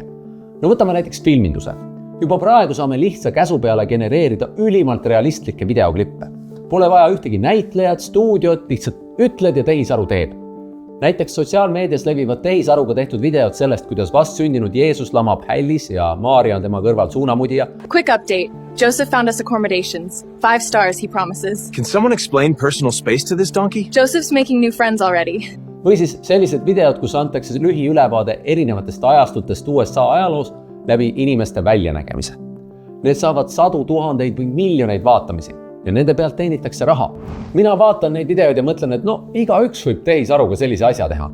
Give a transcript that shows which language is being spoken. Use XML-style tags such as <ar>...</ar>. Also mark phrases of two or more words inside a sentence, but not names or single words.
<et>No võtame näiteks filminduse. Juba praegu saame lihtsa käsu peale genereerida ülimalt realistlikke videoklippe. Pole vaja ühtegi näitlejat, stuudiot, lihtsalt ütled ja tehisaru teeb. Näiteks sotsiaalmeedias levivad tehisaruga tehtud videod sellest, kuidas vastsündinud Jeesus lamab hällis ja Maarja on tema kõrval suunamudija.</et> <en>Quick update. Joseph found us accommodations. 5 stars, he promises. Can someone explain personal space to this donkey? Joseph's making new friends already.</en> <et>Või siis sellised videod, kus antakse lühiülevaade erinevatest ajastutest USA ajaloos läbi inimeste väljanägemise. Need saavad sadu tuhandeid või miljoneid vaatamisi ja nende pealt teenitakse raha. Mina vaatan neid videoid ja mõtlen, et no igaüks võib tehisaruga sellise asja teha.</et>